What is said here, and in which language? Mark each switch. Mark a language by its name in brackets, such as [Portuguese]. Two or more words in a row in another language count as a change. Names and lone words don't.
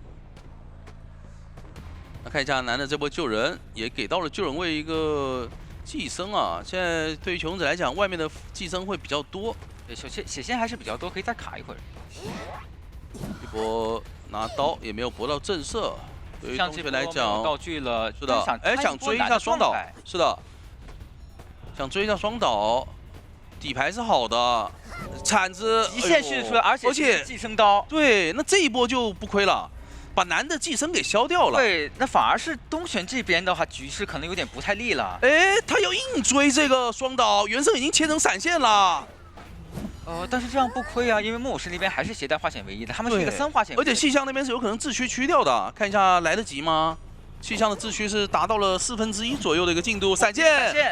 [Chinese] 那看一下男的這波救人，也給到了救人位一個寄生啊。現在對於求生者來講，外面的寄生會比較多。對，血線還是比較多，可以再卡一會兒。一波拿刀也沒有搏到震懾。對於東玄來講，道具了，是的，哎，想追一下雙倒，是的，想追一下雙倒。底牌是好的，鏟子極限蓄出來，而且寄生刀。對，那這一波就不虧了，把男的寄生給消掉了。對，那反而是東玄這邊的話，局勢可能有點不太利了。哎，他要硬追這個雙倒，原生已經切成閃現了。但是這樣不虧啊，因為木偶師那邊還是攜帶化險為夷的，他們是一個3化險。而且氣象那邊是有可能自驅驅掉的，看一下來得及嗎？氣象的自驅是達到了1/4左右的一個進度，閃現。